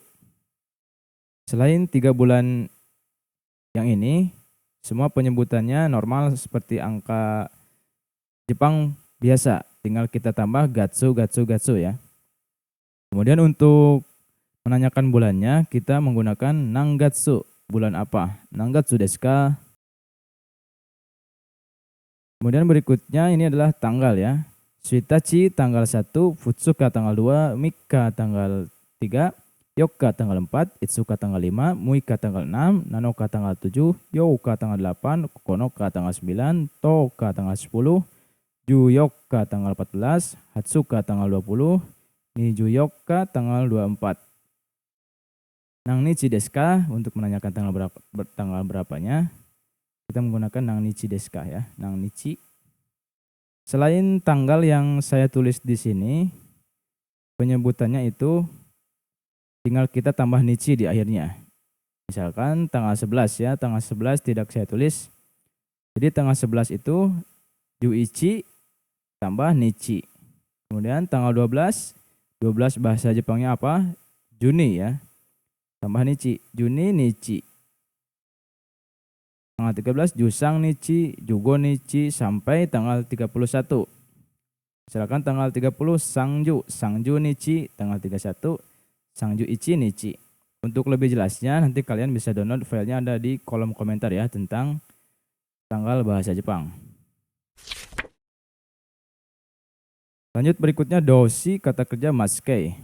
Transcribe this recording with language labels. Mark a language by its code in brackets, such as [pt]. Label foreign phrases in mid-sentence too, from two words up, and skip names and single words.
[id] Selain 3 bulan yang ini, semua penyebutannya normal seperti angka Jepang biasa. Tinggal kita tambah gatsu ya. Kemudian untuk menanyakan bulannya, kita menggunakan Nangatsu. Bulan apa? [ja] Nangatsu desu ka? [id] Kemudian berikutnya ini adalah tanggal ya. Suitachi tanggal 1, Futsuka tanggal 2, Mika tanggal 3, Yoka tanggal 4, Itsuka tanggal 5, Muika tanggal 6, Nanoka tanggal 7, Youka tanggal 8, Konoka tanggal 9, Toka tanggal 10, Juyoka tanggal 14, Hatsuka tanggal 20, Nijuyoka tanggal 24. [ja] Nang nichi desu ka? [id] Untuk menanyakan tanggal berapanya, kita menggunakan [ja] nang nichi desu ka [id] ya, [ja] nang nichi. [id] Selain tanggal yang saya tulis di sini, penyebutannya itu tinggal kita tambah nichi di akhirnya. Misalkan tanggal 11 ya, tanggal 11 tidak saya tulis. Jadi tanggal 11 itu Juichi tambah nichi. Kemudian tanggal 12 bahasa Jepangnya apa? Juni ya. Tambah nichi, [ja] Juni nichi. [id] Tanggal 13 [ja] Jusang nichi, Jugo nichi [id] sampai tanggal 31. Misalkan tanggal 30 [ja] Sangju nichi, [id] tanggal 31 [ja] Sangju ichi nichi. [id] Untuk lebih jelasnya nanti kalian bisa download filenya, ada di kolom komentar ya, tentang tanggal bahasa Jepang. Lanjut berikutnya doshi, kata kerja maskei.